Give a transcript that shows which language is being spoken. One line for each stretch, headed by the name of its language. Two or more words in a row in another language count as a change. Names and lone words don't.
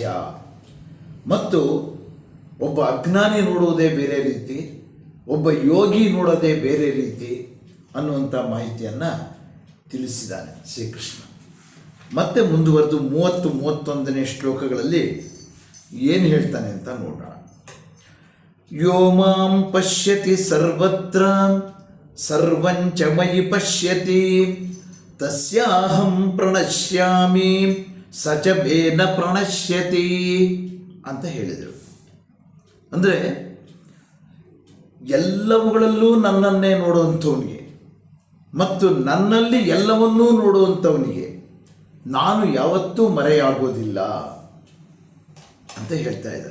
Kannada: ಮತ್ತು ಒಬ್ಬ ಅಜ್ಞಾನಿ ನೋಡುವುದೇ ಬೇರೆ ರೀತಿ, ಒಬ್ಬ ಯೋಗಿ ನೋಡೋದೇ ಬೇರೆ ರೀತಿ ಅನ್ನುವಂಥ ಮಾಹಿತಿಯನ್ನು ತಿಳಿಸಿದ್ದಾನೆ ಶ್ರೀಕೃಷ್ಣ. ಮತ್ತೆ ಮುಂದುವರೆದು 30-31ನೇ ಶ್ಲೋಕಗಳಲ್ಲಿ ಏನು ಹೇಳ್ತಾನೆ ಅಂತ ನೋಡೋಣ.
Sanskrit: ಯೋ ಮಾಂ ಪಶ್ಯತಿ ಸರ್ವತ್ರ ಸರ್ವಂಚ ಮಯಿ ಪಶ್ಯತಿ ತಸ್ಯಾಹಂ ಪ್ರಣಶ್ಯಾಮಿ ಸಚಬೇನ ಪ್ರಣಶ್ಯತಿ
Kannada: ಅಂತ ಹೇಳಿದರು. ಅಂದರೆ ಎಲ್ಲವುಗಳಲ್ಲೂ ನನ್ನನ್ನೇ ನೋಡುವಂಥವನಿಗೆ ಮತ್ತು ನನ್ನಲ್ಲಿ ಎಲ್ಲವನ್ನೂ ನೋಡುವಂಥವನಿಗೆ ನಾನು ಯಾವತ್ತೂ ಮರೆಯಾಗೋದಿಲ್ಲ ಅಂತ ಹೇಳ್ತಾ ಇದ್ದಾನೆ.